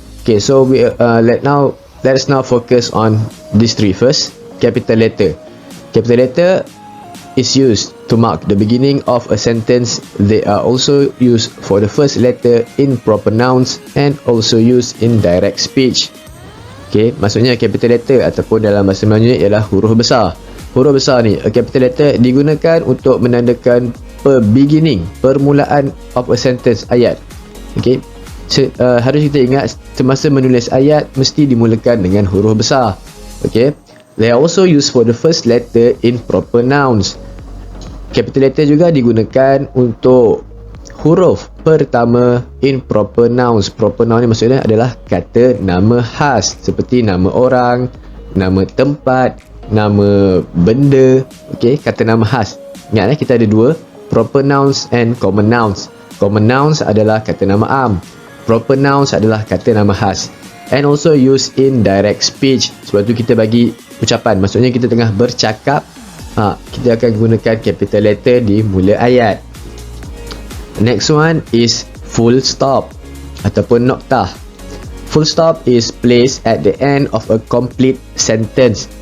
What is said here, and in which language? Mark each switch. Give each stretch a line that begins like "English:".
English: Okay, so we let's now focus on these 3 first. Capital letter. Capital letter is used to mark the beginning of a sentence. They are also used for the first letter in proper nouns and also used in direct speech.
Malay: Okay, maksudnya capital letter ataupun dalam bahasa Melayu ialah huruf besar. Huruf besar ni,
English: a capital letter
Malay: digunakan untuk menandakan beginning, permulaan
English: of a sentence,
Malay: ayat. Okay, harus kita ingat semasa menulis ayat mesti dimulakan dengan huruf besar.
English: Okay, they are also used for the first letter in proper nouns.
Malay: Capital letter juga digunakan untuk huruf pertama
English: in proper nouns.
Malay: Proper noun ni maksudnya adalah kata nama khas, seperti nama orang, nama tempat, nama benda. Okey, kata nama khas. Ingat kita ada 2,
English: proper nouns and common nouns.
Malay: Common nouns adalah kata nama am, proper nouns adalah kata nama khas.
English: And also used in direct speech.
Malay: Sebab tu kita bagi ucapan, maksudnya kita tengah bercakap, kita akan gunakan capital letter di mula ayat.
English: Next one is full stop
Malay: ataupun noktah.
English: Full stop is placed at the end of a complete sentence.